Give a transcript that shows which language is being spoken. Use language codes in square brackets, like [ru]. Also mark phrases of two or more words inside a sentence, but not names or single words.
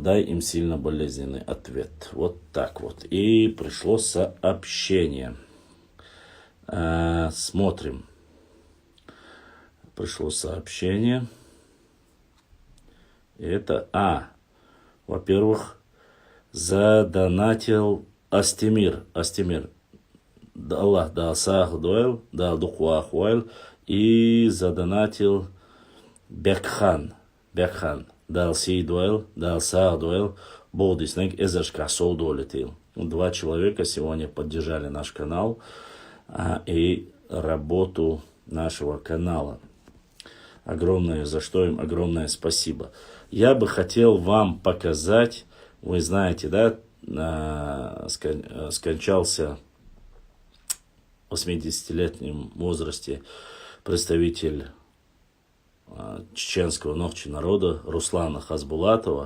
[ru] Дай им сильно болезненный ответ. Вот так вот. И пришло сообщение. Смотрим. Пришло сообщение. Это, во-первых, задонатил Астемир. [ce] Аллах да сах дуэл, да духуа хуэль. [ru] И задонатил Бекхан. [ce] Дал сей дуэл, дал сах дуэл. Болдиснег эзашка сол долетел. [ru] 2 человека сегодня поддержали наш канал и работу нашего канала. Огромное, за что им огромное спасибо. Я бы хотел вам показать, вы знаете, да, скончался в 80-летнем возрасте представитель чеченского Нохчи народа Руслана Хасбулатова.